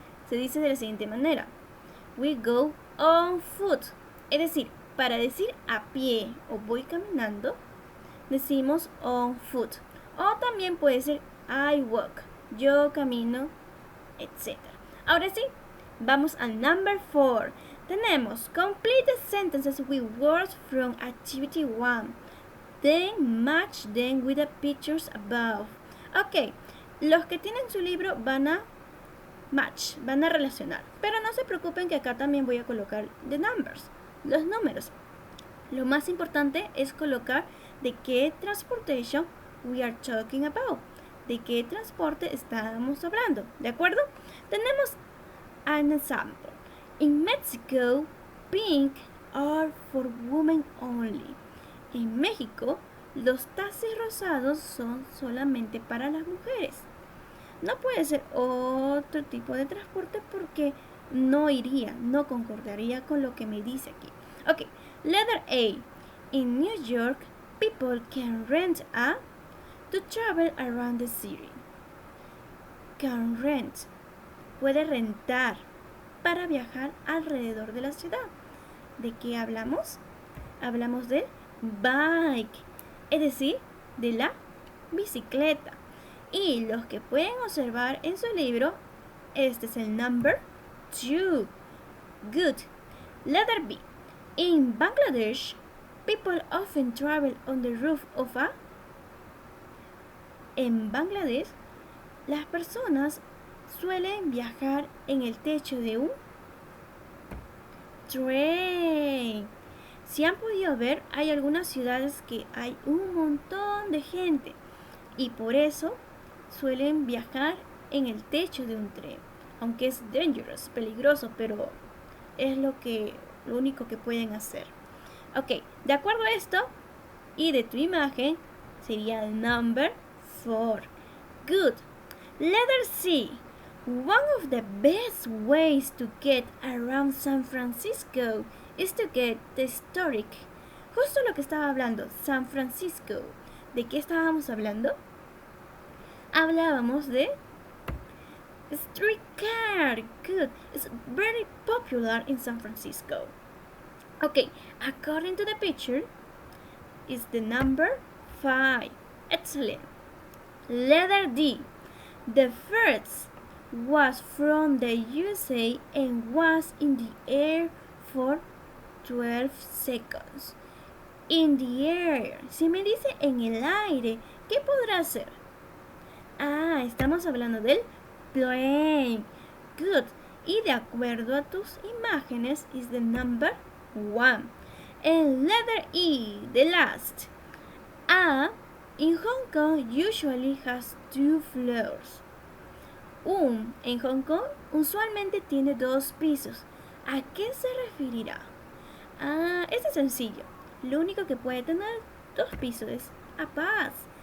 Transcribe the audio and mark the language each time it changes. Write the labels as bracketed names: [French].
[Spanish] Se dice de la siguiente manera. [English] We go on foot. [Spanish] Es decir, para decir a pie o voy caminando, decimos on foot. O también puede ser [English] I walk. [Spanish] Yo camino, etc. Ahora sí, vamos al number 4. [English] Tenemos complete sentences with words from activity 1. Then match them with the pictures above. [Spanish] Ok, los que tienen su libro van a match, van a relacionar. Pero no se preocupen que acá también voy a colocar [English] the numbers, [Spanish] los números. Lo más importante es colocar de qué transportation [English] we are talking about. [Spanish] De qué transporte estábamos hablando, ¿de acuerdo? [English] Tenemos an example. In Mexico, pink are for women only. [Spanish] En México, los taxis rosados son solamente para las mujeres. No puede ser otro tipo de transporte porque no iría, no concordaría con lo que me dice aquí. [English] Ok, letter A. In New York, people can rent to travel around the city. Can rent. [Spanish] Puede rentar para viajar alrededor de la ciudad. ¿De qué hablamos? Hablamos del bike, es decir, de la bicicleta. Y los que pueden observar en su libro, este es el number 2. [English] Good. Letter B. In Bangladesh, people often travel on the roof of a... [Spanish] En Bangladesh, las personas suelen viajar en el techo de un train. Si han podido ver, hay algunas ciudades que hay un montón de gente y por eso suelen viajar en el techo de un tren, aunque es dangerous, peligroso, pero es lo único que pueden hacer. Ok, de acuerdo a esto y de tu imagen sería el number 4. [English] Good. Letter C. One of the best ways to get around San Francisco is to get the historic. [Spanish] Justo lo que estaba hablando, San Francisco. ¿De qué estábamos hablando? Hablábamos de streetcar. Good. [English] It's very popular in San Francisco. Okay, according to the picture, is the number 5. Excellent. Letter D. The first was from the USA and was in the air for 12 seconds. In the air. [Spanish] Si me dice en el aire, ¿qué podrá ser? Ah, estamos hablando del plane. Good. Y de acuerdo a tus imágenes, [English] is the number 1. And letter E, the last. A in Hong Kong usually has 2 floors. [Spanish] En Hong Kong usualmente tiene 2 pisos. ¿A qué se referirá? Ah, es sencillo. Lo único que puede tener 2 pisos es a bus.